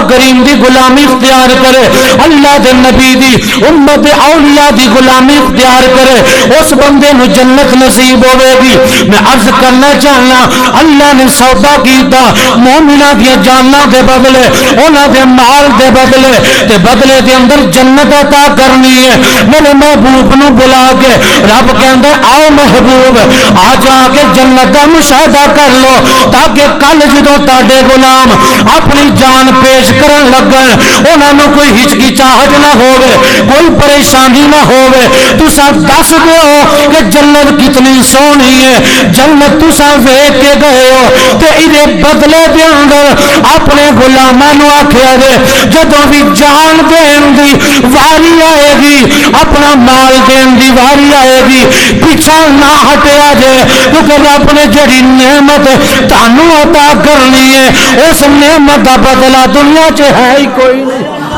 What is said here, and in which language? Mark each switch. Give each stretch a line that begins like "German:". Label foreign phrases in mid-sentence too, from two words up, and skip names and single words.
Punjabi: کریم دی غلامی اختیار کرے اللہ دے نبی دی امت اولیاء دی غلامی اختیار کرے اس بندے نو جنت نصیب ہوے گی میں عرض کرنا چاہنا اللہ نے سودا کیتا مومناں دی جاناں دے بدلے انہاں دے مال دے بدلے تے بدلے دے اندر جنت عطا کرنی ہے میرے محبوب نو بلا کے رب کہندا آؤ محبوب آ جا کے جنت دا مشاہدہ کر لو تاکہ کل جدوں تاڈے غلام اپنی جان پیش کرن لگن انہاں نو کوئی ہچکچاہٹ نہ ہوے کوئی پریشانی نہ ہوے تساں دس دیو کہ جنت کتنی سونی ہے جنت تساں ویکھ کے گئے ہو تے ایدے بدلے دے اندر اپنے غلاماں نو آکھیا جے جدوں بھی جان دین دی واری آئے گی اپنا مال دین دی واری آئے گی پیچھا نہ ہٹیا جے کیونکہ رب نے جڑی نعمت تانوں عطا کرنی ہے اس نعمت دا بدلہ دنیا چ ہے ہی کوئی نہیں